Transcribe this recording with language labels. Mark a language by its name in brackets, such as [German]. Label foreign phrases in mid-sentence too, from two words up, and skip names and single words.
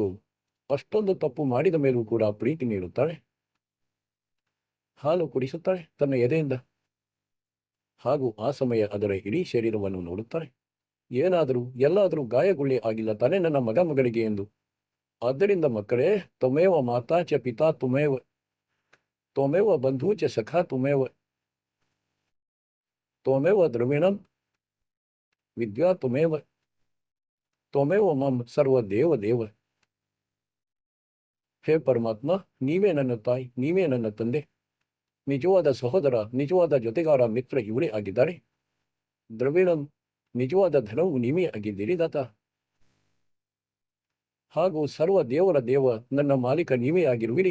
[Kannada] ಹಾಗೂ ಅಷ್ಟೊಂದು ತಪ್ಪು ಮಾಡಿದ ಮೇಲೂ ಕೂಡ ಪ್ರೀತಿ ನೀಡುತ್ತಾಳೆ. ಹಾಲು ಕುಡಿಸುತ್ತಾಳೆ ತನ್ನ ಎದೆಯಿಂದ. ಹಾಗೂ ಆ ಸಮಯ ಅದರ ಇಡೀ ಶರೀರವನ್ನು ನೋಡುತ್ತಾಳೆ. ಏನಾದರೂ ಎಲ್ಲಾದರೂ ಗಾಯಗುಳ್ಳಿ ಆಗಿಲ್ಲ ತಾನೇ ನನ್ನ ಮಗ ಮಗಳಿಗೆ ಎಂದು. ಆದ್ದರಿಂದ ಮಕ್ಕಳೇ, [Sanskrit] ತ್ವಮೇವ ಮಾತಾ ಚ ಪಿತಾ ತ್ವಮೇವ, ತ್ವಮೇವ ಬಂಧೂ ಚ ಸಖಾ ತ್ವಮೇವ, ತ್ವಮೇವ ದ್ರವಿಣಂ ವಿದ್ಯಾ ತ್ವಮೇವ, ತ್ವಮೇವ ಮಂ ಸರ್ವ ದೇವ ದೇವ. [Kannada] ಹೇ ಪರಮಾತ್ಮ, ನೀವೇ ನನ್ನ ತಾಯಿ, ನೀವೇ ನನ್ನ ತಂದೆ, ನಿಜವಾದ ಸಹೋದರ, ನಿಜವಾದ ಜೊತೆಗಾರ, ಮಿತ್ರ ಇವರೇ ಆಗಿದ್ದಾರೆ. ದ್ರವಿಣಂ, ನಿಜವಾದ ಧನವು ನೀವೇ ಆಗಿದ್ದೀರಿ ದಾತ. ಹಾಗೂ ಸರ್ವ ದೇವರ ದೇವ, ನನ್ನ ಮಾಲೀಕ ನೀವೇ ಆಗಿರುವಿರಿ.